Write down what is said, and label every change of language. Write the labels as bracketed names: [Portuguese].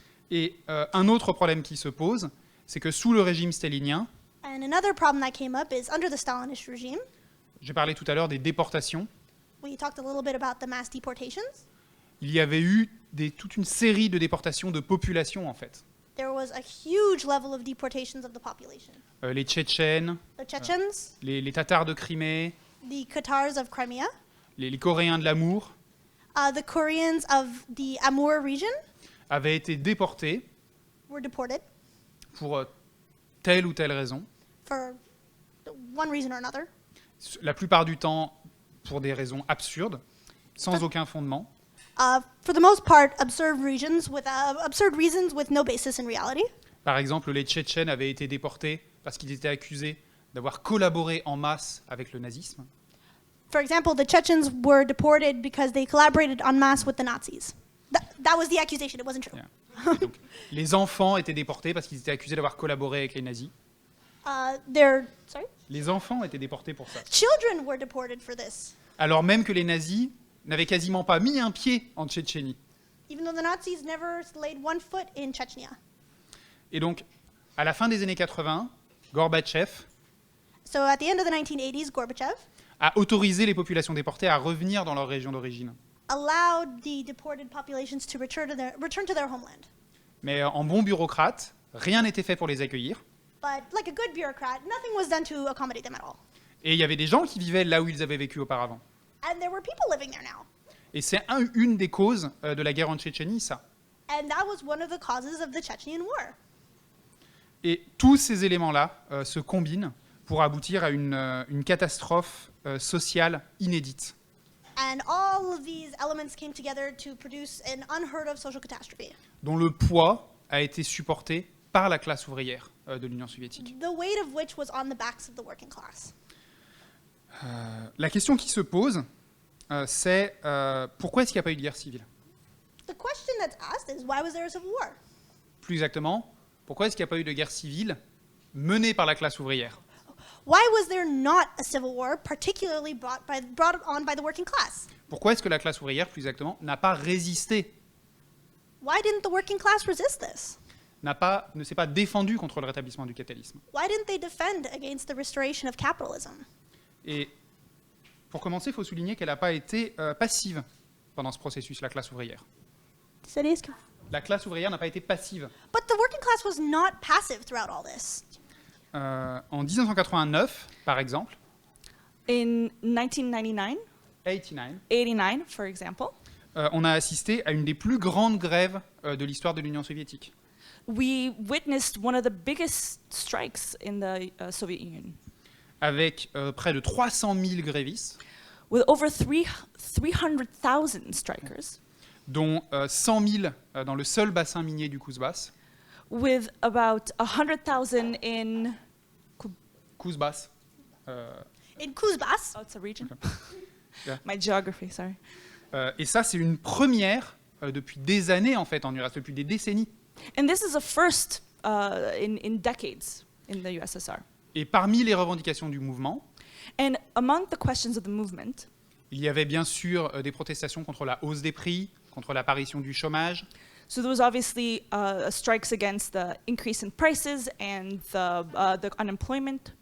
[French] Et un autre problème qui se pose, c'est que sous le régime stalinien, [English] And another problem that came up is under the Stalinist regime, [French] j'ai parlé tout à l'heure des déportations, [English] we talked a little bit about the mass deportations. [French] il y avait eu toute une série de déportations de population en fait. [English] There was a huge level of deportations of the population. [French] Les Tchétchènes, [English] The Chechens, [French] les Tatars de Crimée, [English] the Catars of Crimea, [French] les Coréens de l'Amour [English] the Koreans of the Amur region [French] avaient été déportés [English] were deported [French] pour telle ou telle raison, [English] for one reason or another. [French] la plupart du temps pour des raisons absurdes, sans aucun fondement. [English] For the most part, absurd reasons with no basis in reality. [French] Par exemple, les Tchétchènes avaient été déportés parce qu'ils étaient accusés d'avoir collaboré en masse avec le nazisme. [English] For example, the Chechens were deported because they collaborated en masse with the Nazis. That was the accusation. It wasn't true. Yeah. [French] Et donc, les enfants étaient déportés parce qu'ils étaient accusés d'avoir collaboré avec les nazis. [English] Sorry? [French] Les enfants étaient déportés pour ça. [English] Children were deported for this, [French] Alors même que les nazis n'avaient quasiment pas mis un pied en Tchétchénie. [English] even though the Nazis never laid one foot in Chechnya. [French] Et donc, à la fin des années 80, Gorbatchev [English] So at the end of the 1980s, Gorbachev [French] a autorisé les populations déportées à revenir dans leur région d'origine. [English] allowed the deported populations to return to their homeland. [French] Mais en bon bureaucrate, rien n'était fait pour les accueillir. [English] But like a good bureaucrat, nothing was done to accommodate them at all. [French] Et il y avait des gens qui vivaient là où ils avaient vécu auparavant. [English] And there were people living there now. [French] Et c'est une des causes de la guerre en Tchétchénie, ça. [English] And that was one of the causes of the Chechenian War. [French] Et tous ces éléments-là se combinent pour aboutir à une catastrophe sociale inédite. [English] And all of these elements came together to produce an unheard of social catastrophe. [French] Dont le poids a été supporté par la classe ouvrière de l'Union soviétique. [English] The weight of which was on the backs of the working class. [French] La question qui se pose, c'est pourquoi est-ce qu'il n'y a pas eu de guerre civile? [English] The question that's asked is, why was there a civil war? [French] Plus exactement, pourquoi est-ce qu'il n'y a pas eu de guerre civile menée par la classe ouvrière? [English] Why was there not a civil war, particularly brought on by the working class? [French] Pourquoi est-ce que la classe ouvrière, plus exactement, n'a pas résisté, [English] Why didn't the working class resist this? [French] ne s'est pas défendue contre le rétablissement du capitalisme? [English] Why didn't they defend against the restoration of capitalism? [French] Et pour commencer, il faut souligner qu'elle n'a pas été passive pendant ce processus, la classe ouvrière. La classe ouvrière n'a pas été passive. [English] But the working class was not passive throughout all this. [French] En 1989, par exemple, [English] In 1999, 89, for example, [French] on a assisté à une des plus grandes grèves de l'histoire de l'Union soviétique, [English] we witnessed one of the biggest strikes in the Soviet Union, [French] avec près de 300 000 grévistes, [English] with over 300,000 strikers, [French] dont 100 000 dans le seul bassin minier du Kouzbas. [English] with about 100,000 in... [French] Kouzbas. [English] In Kuzbas, Oh, it's a region? Yeah. My geography, sorry. [French] Et ça, c'est une première depuis des années, en fait, en URSS, depuis des décennies. [English] And this is a first in decades in the USSR. [French] Et parmi les revendications du mouvement, [English] And among the questions of the movement, [French] il y avait bien sûr des protestations contre la hausse des prix, contre l'apparition du chômage, [English] so there was obviously strikes against the increase in prices and the unemployment.